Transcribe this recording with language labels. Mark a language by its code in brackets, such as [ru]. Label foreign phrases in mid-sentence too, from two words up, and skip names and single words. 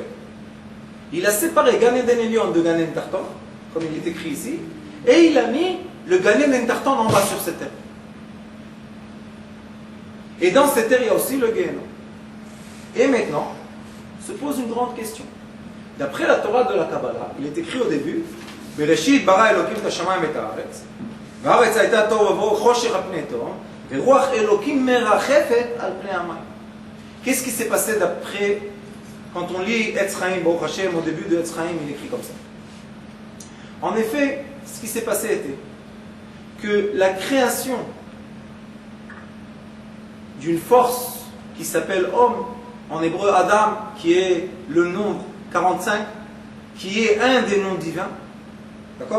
[fr] Il a séparé Gan Eden Elyon de Gan Eden Tarton, comme il est écrit ici, et il a mis le Gan Eden Tarton en bas sur cette terre. Et dans cette terre, il y a aussi le Gehennom. Et maintenant, se pose une grande question. D'après la Torah de la Kabbalah, il est écrit au début, [he] בראשית ברא אלוקים את השמים את הארץ, והארץ הייתה תוהו ובוהו חושך על פני תהום, ורוח אלוקים מרחפת על פני המים. [fr] Qu'est-ce qui s'est passé d'après, quand on lit Etz Chaim, [he] ברוך השם, [fr] au début de Etz Chaim, il écrit comme ça. En effet, ce qui s'est passé était que la création d'une force qui s'appelle homme, en hébreu Adam, qui est le nombre 45, qui est un des noms divins, d'accord?